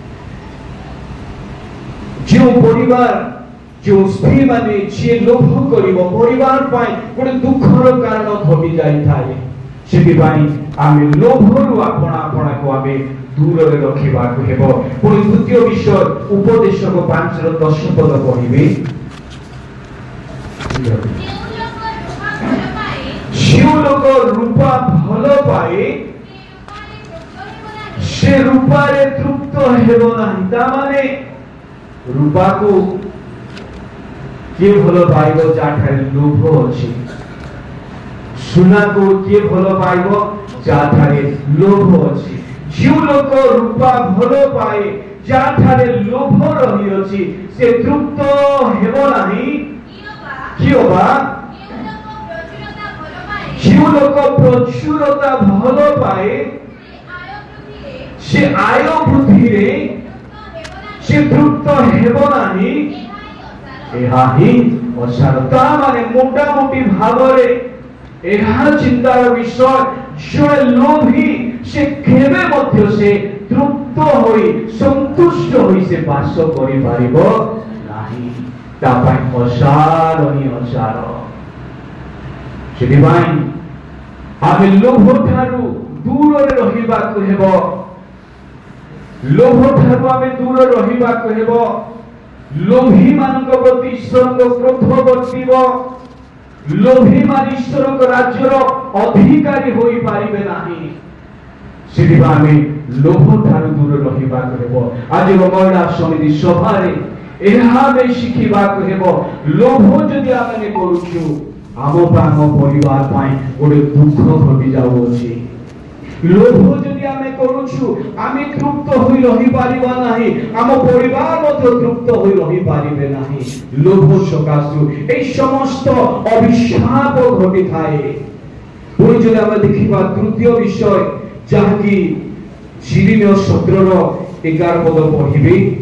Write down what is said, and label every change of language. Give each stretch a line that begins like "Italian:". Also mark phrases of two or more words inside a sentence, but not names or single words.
Odia: ଯୋ ପରିବାର ଯୋ ସ୍ତ୍ରୀ ମାନେ ଯେ ଲୋଭ କରିବୋ ପରିବାର ପାଇଁ ଗୋଟେ ଦୁଃଖର କାରଣ ଘଟି ଯାଇ ଥାଏ। ସେଥିପାଇଁ ଆମେ ଲୋଭରୁ ଆପଣା ଆପଣା କୁ ଆମେ ଦୂର ରେ ରଖିବା କୁ ହେବ। ପୁଣି ଦ୍ୱିତୀୟ ବିଷୟ ଉପଦେଶକ 5:10 ପଦ ପଢ଼ିବେ। ଯୋ ଲୋକ ରୂପା ଭଲ ପାଏ ସେ ରୂପା ରେ ତୃପ୍ତ ହେବ ନାହିଁ। ତା ମାନେ ରୂପା କୁ କେ ଭଲ ପାଇବ ଯାହାଠାରେ ଲୋଭ ଅଛି। ସୁନା କୁ କେ ଭଲ ପାଇବ ଯାହାଠାରେ ଲୋଭ ଅଛି। ଯୋ ଲୋକ ରୂପା ଭଲ ପାଏ ଯାହାଠାରେ ଲୋଭ ରହି ଅଛି ସେ ତୃପ୍ତ ହେବ ନାହିଁ କିମ୍ବା ଯୋ ଲୋକ ପ୍ରଚୁରତା ଭଲ ପାଏ ସେ ଆୟ ବୃଦ୍ଧି ରେ ସେ ତୃପ୍ତ ହେବ ନାହିଁ ଏହା ହିଁ ଅସାରତା ମାନେ ମୋଟା ମୋଟି ଭାବରେ ଏହା ଚିନ୍ତାର ବିଷୟ ଯୋ ଲୋଭୀ ସେ କେବେ ମଧ୍ୟ ସେ ତୃପ୍ତ ହୋଇ ସନ୍ତୁଷ୍ଟ ହୋଇ ସେ ବାସ କରି ପାରିବ ନାହିଁ ତା ପାଇଁ ଅସାର ହିଁ ଅସାର ସେଥିପାଇଁ ଆମେ ଲୋଭ ଠାରୁ ଦୂର ରେ ରହିବା କୁ ହେବ ଲୋଭ ଠାରୁ ଆମେ ଦୂର ରହିବା କୁ ହେବ ଲୋଭୀ ମାନଙ୍କ ପ୍ରତି ଈଶ୍ୱର କ୍ରୋଧ ବର୍ତ୍ତିବ ଲୋଭୀ ମାନେ ଈଶ୍ୱର ରାଜ୍ୟର ଅଧିକାରୀ ହୋଇ ପାରିବେ ନାହିଁ ସେଥିପାଇଁ ଆମେ ଲୋଭ ଠାରୁ ଦୂର ରହିବା କୁ ହେବ ଆଜି ମହିଳା ସମିତି ସଭା ରେ ଏହା ବି ଶିଖିବା କୁ ହେବ ଲୋଭ ଯଦି ଆମେ କରୁଛୁ ଆମ ପରିବାର ପାଇଁ ଗୋଟେ ଦୁଃଖ ଘଟି ଯାଉଛି ଲୋଭ ଯଦି ଆମେ କରୁଛୁ ଆମେ ତୃପ୍ତ ହୋଇ ରହି ପାରିବା ନାହିଁ ଆମ ପରିବାର ମଧ୍ୟ ତୃପ୍ତ ହୋଇ ରହି ପାରିବେ ନାହିଁ ଲୋଭ ସକାଶୁ ଏ ସମସ୍ତ ଅଭିଶାପ ଘଟି ଥାଏ ପୁଣି ଯଦି ଆମେ ଦେଖିବା ତୃତୀୟ ବିଷୟ ଯାକି ଯିରିମିୟ 17 ର 11 ପଦ ପଢ଼ିବେ